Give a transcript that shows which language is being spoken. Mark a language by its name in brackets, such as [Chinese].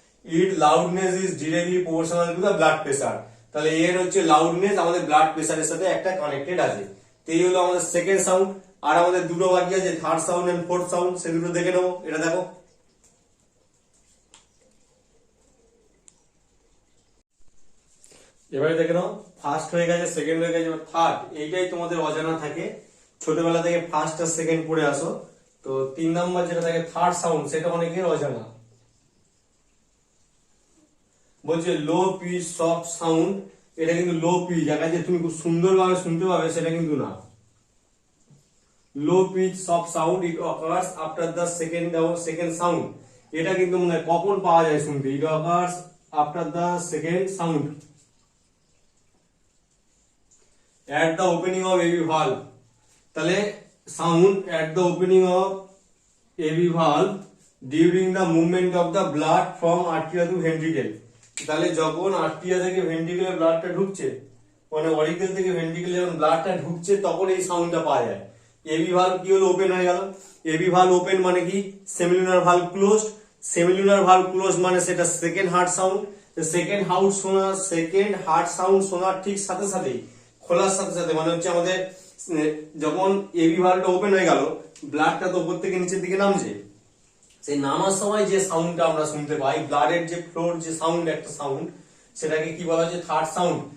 [English] Its loudness is directly proportional to the blood pressure. [Bangla] তাহলে এর হচ্ছে লাউডনেস আমাদের ব্লাড প্রেসারের সাথে একটা কানেক্টেড আছে। তো এই হলো আমাদের সেকেন্ড সাউন্ড। আর আমাদের দুটো বাকি আছে, third sound and fourth sound, সে দুটো দেখে নেবো। এটা দেখো, এবারে দেখে নাও, ফার্স্ট হয়ে গেছে, সেকেন্ড হয়ে গেছে, থার্ড। এইটাই তোমাদের অজানা থাকে, ছোটবেলা থেকে ফার্স্ট আর সেকেন্ড পড়ে আসো। তো 3 নাম্বার যেটা থাকে থার্ড সাউন্ড, সেটা অনেকের অজানা। বলছে [English] low pitch soft sound, [Bangla] এটা কিন্তু লো পিচ, যেটা যে তুমি খুব সুন্দরভাবে শুনতে পাবে সেটা কিন্তু না। [English] Low pitch soft sound, it occurs after the second sound. [Bangla] এটা কিন্তু মনে হয় কখন পাওয়া যায় শুনতে? [English] It occurs after the second sound at the opening of AV valve। তাহলে sound at the opening of AV valve during the movement of the blood from arteria to ventricle। [Bangla] তাহলে যখন আর্টেরিয়া থেকে ভেন্ট্রিকেলে ব্লাডটা ঢুকছে, মানে অরিকেল থেকে ভেন্ট্রিকেলে যখন ব্লাডটা ঢুকছে তখন এই সাউন্ডটা পাওয়া যায়। এবি ভালভ কি হলো? ওপেন হয়ে গেল। এবি ভালভ ওপেন মানে কি? Semilunar valve closed. Semilunar valve close মানে সেটা second heart sound. Second heart sound শোনার ঠিক সাথে সাথেই, খোলার সাথে সাথে, মানে হচ্ছে আমাদের যখন এবি ভালভটা ওপেন হয়ে গেল, ব্লাডটা তো উপর থেকে নিচের দিকে নামছে, সেই নামার সময় যে সাউন্ডটা আমরা শুনতে পাই, ব্লাডের যে ফ্লোর যে সাউন্ড, একটা সাউন্ড, সেটাকে কি বলা হচ্ছে? Third sound.